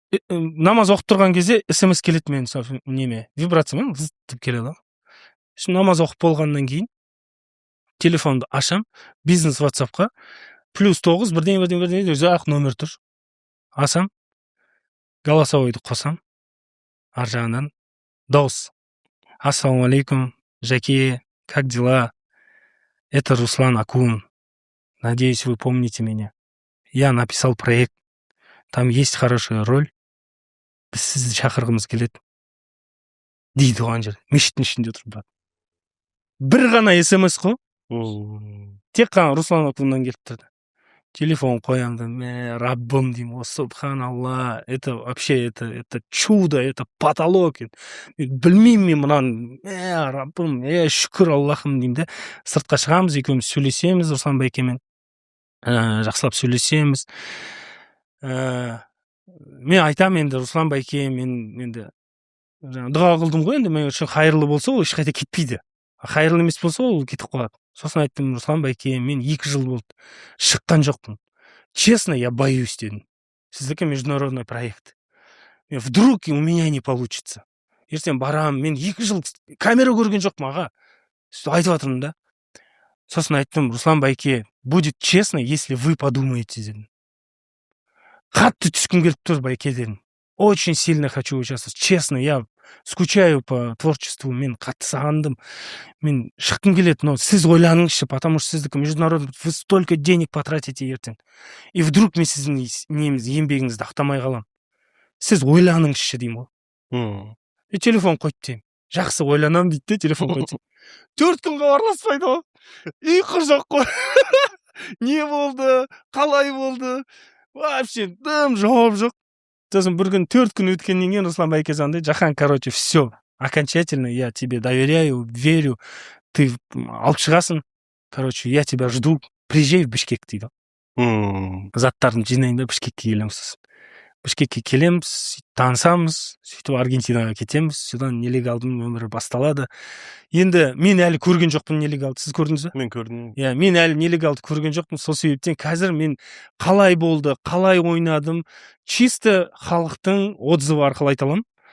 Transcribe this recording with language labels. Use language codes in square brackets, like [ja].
[kk] Намаз оқып тұрған кезде SMS келеді мен неме, вибрациямен деп келеді. Намаз оқып болғаннан кейін телефонды ашам, бизнес WhatsAppқа +9 бірден ұзақ номер тұр. Асам, голосовойды қосам, ар жағынан дауыс. [ru] Ассалаумалейкум, Жаке, как дела? Это Руслан Акун. Надеюсь, вы помните меня. Я написал проект. Там есть хорошая роль. [kk] Біз сізді шақырғымыз келеді. Дейді оған жер. Мешіттің ішінде отырып. Бір ғана SMS қой. Тек қана Руслан Акуннан келіп тұрды. Телефон қоямды, Раббым деймін, субханалла, [ru] это вообще, это чудо, это потолок. [kk] Білмеймін мен мұнан, Раббым, шүкір Аллахым деймін де. Сыртқа шығамыз, екеуміз сөйлесеміз, Руслан Байкемен. Жақсылап сөйлесеміз. Мен айтам енді, Руслан Байке, мен енді дұға қылдым ғой, енді мен үшін қайырлы болса, ол ешқайда кетпейді. Қайырлы емес болса, ол кетіп қалады. Сосын айттым, Руслан Байке, мен 2 жыл болды. Шыққан жоқпын. [ru] Честно, я боюсь дедім. Сіздікі международный проект. Вдруг у меня не получится. [kk] Ертең барам, мен 2 жыл камера көрген жоқпын аға. Айтып жатырмын да. Сосын айттым, [ru] Руслан Байке, будет честно, если вы подумаете дедім. [kk] Қатты түскім келіп тұр, Байке дедім. [ru] Очень сильно хочу участвовать. Честно, я скучаю по творчеству, [kk] мен қатты сағындым. Мен шыққым келеді, [ru] но [kk] сіз ойланыңызшы, [ru] потому что сіздікі международный, вы столько денег потратите ертең. И вдруг [kk] мен сіздің еңбегіңізді ақтамай қалам. Сіз ойланыңызшы деймін ғой. Телефон қойды деймін. Жақсы ойланам дейді де, телефон қойды. 4 күн хабарласпайды ғой. Ұйқы жоқ қой. Не болды? Қалай болды? Вообще, дым жауап жоқ. Сосын бір күн 4 күн өткеннен кейін Руслан Байке звондайды, Жахан, [ru] короче, все. окончательно, я тебе доверяю, верю, ты [kk] алып шығасың, [ru] короче, я тебя жду, приезжай в Бішкек дейді. [kk] Заттарын жинайын да Бішкекке келеміз. Бішкекке келеміз, танысамыз, сөйтіп Аргентинаға кетеміз, содан нелегалдың өмірі басталады. Енді мен әлі көрген жоқпын нелегалды, сіз көрдіңіз бе? Мен көрдім. Иә, мен әлі нелегалды көрген жоқпын, сол себептен қазір мен қалай болды, қалай ойнадым, чисто халықтың отзывы арқылы айта аламын.